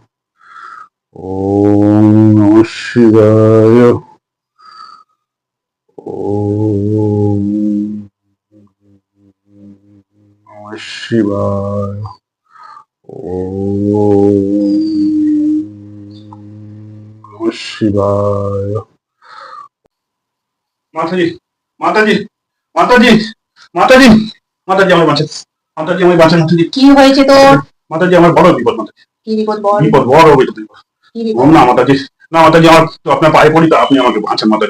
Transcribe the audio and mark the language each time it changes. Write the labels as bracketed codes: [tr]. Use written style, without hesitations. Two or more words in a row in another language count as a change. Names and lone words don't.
[sa] ओम नमः शिवाय। ओम नमः शिवाय। ओम नमः शिवाय। [hi] माताजी माताजी माताजी माताजी माताजी हमें बाँचें। माताजी हमें बाँचें। माताजी [bn] কি হয়েছে তোর? [hi] माताजी हमारे बड़ो विपद। माताजी [bn] কি বিপদ বল? [hi] विपद बड़ विपद। [bn] কি বিপদ [hi] हम ना माताजी [bn] আমার তো আপনার পায়ে পড়ি তো আপনি আমাকে বাঁচান মাতাজি।